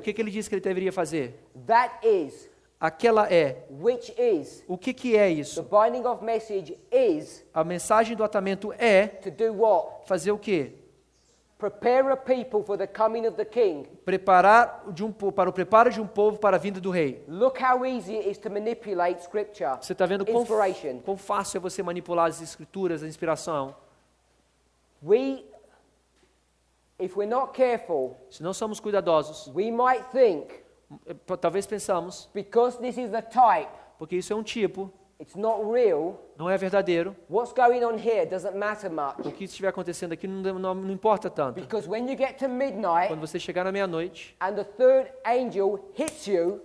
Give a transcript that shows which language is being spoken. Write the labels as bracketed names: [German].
[Portuguese] que ele disse que ele deveria fazer? [English] That is, [Portuguese] Aquela é. [English] which is, [Portuguese] O que é [English] the [Portuguese] isso? [English] binding of message is [Portuguese] A mensagem do atamento é [English] to do what? [Portuguese] fazer o quê? [English] Prepare a people for the coming of the king. [Portuguese] Preparar para o preparo de um povo para a vinda do rei. [English] Look how easy it is to manipulate scripture. [Portuguese] Você está vendo [English] Inspiration. [Portuguese] quão fácil é você manipular as escrituras, a inspiração. [English] If we're not careful, [Portuguese] Se não somos cuidadosos, [English] we might think, [Portuguese] talvez pensamos, [English] because this is a type, [Portuguese] porque isso é um tipo, [English] it's not real, [Portuguese] não é verdadeiro, [English] what's going on here doesn't matter [Portuguese] o [English] much. [Portuguese] que estiver acontecendo aqui não importa tanto. [English] Because when you get to midnight [Portuguese] Quando você chegar na meia-noite [English] and the third angel hits you,